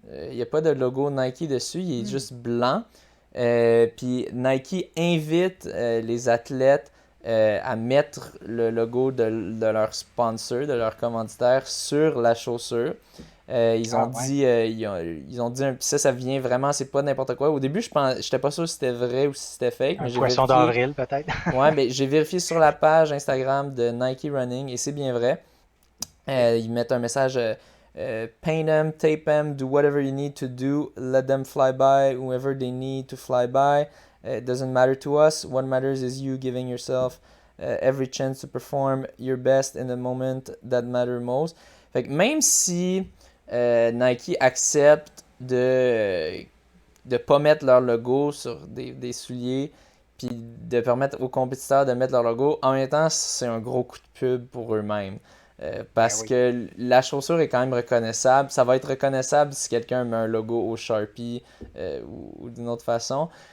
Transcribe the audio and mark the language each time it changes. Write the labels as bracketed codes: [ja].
[fr] Il n'y a pas de logo Nike dessus, il est juste blanc. Puis Nike invite les athlètes à mettre le logo de leur sponsor, de leur commanditaire sur la chaussure. Ils ont dit, ils ont dit ça vient vraiment, c'est pas n'importe quoi. Au début, j'étais pas sûr si c'était vrai ou si c'était fake, mais Un j'ai poisson vérifié. d'avril, peut-être. Ouais, mais j'ai vérifié sur la page Instagram de Nike Running et c'est bien vrai. Ils mettent un message [en] paint them, tape them, do whatever you need to do, let them fly by whoever they need to fly by. It doesn't matter to us. What matters is you giving yourself every chance to perform your best in the moment that matter most. [fr] Fait que même si Nike accepte de pas mettre leur logo sur des souliers, puis de permettre aux compétiteurs de mettre leur logo, en même temps, c'est un gros coup de pub pour eux-mêmes. Parce que la chaussure est quand même reconnaissable. Ça va être reconnaissable si quelqu'un met un logo au Sharpie ou d'une autre façon.